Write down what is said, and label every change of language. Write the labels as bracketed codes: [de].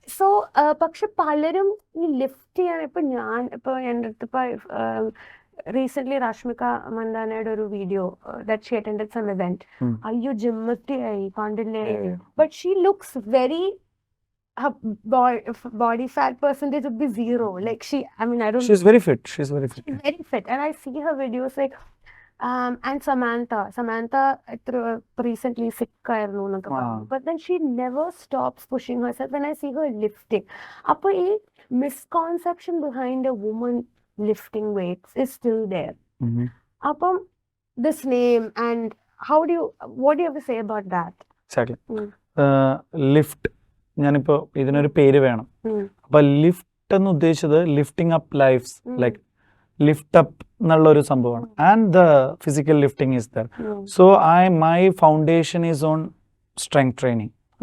[ml] So പക്ഷെ പലരും ഈ ലിഫ്റ്റ് ചെയ്യാൻ ഇപ്പൊ എൻ്റെ അടുത്ത് ഇപ്പൊ റീസെന്റ് രശ്മിക മന്ദാനയുടെ ഒരു video [en] That she attended some event. [ml] അയ്യോ ജിമ്മത്തിയായി കണ്ടില്ലേ, [en] But she looks very, her body fat percentage would be 0. Like she's very fit. She's very fit, and I see her videos like and Samantha recently sick [ml] ആയിരുന്നു എന്നൊക്കെ പറഞ്ഞു. [en] But then she never stops pushing herself when I see her lifting. അപ്പോൾ ഈ misconception behind a woman lifting weights is still there. അപ്പം this name, and what do you have to say about that? Exactly. [ml] Lift, ഞാനിപ്പോൾ ഇതിനൊരു പേര് വേണം. അപ്പൊ lift എന്ന് ഉദ്ദേശിച്ചത് [en] lifting up lives, [ml] like lift up എന്നുള്ള ഒരു സംഭവമാണ്. [en] And the physical lifting is there. So my foundation is on strength training.